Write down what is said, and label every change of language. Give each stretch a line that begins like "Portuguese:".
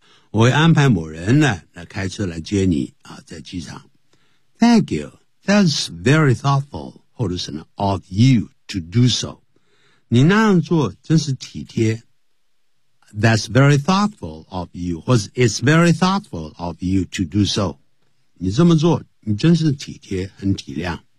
Chinese: 我会安排某人呢来开车来接你啊在机场。
English: Thank you. That's very thoughtful,
Chinese: 或者是呢
English: of you to do so.
Chinese: 你那样做真是体贴。
English: That's very thoughtful of you, 或是 it's very thoughtful of you to do so.
Chinese: 你这么做你真是体贴很体谅。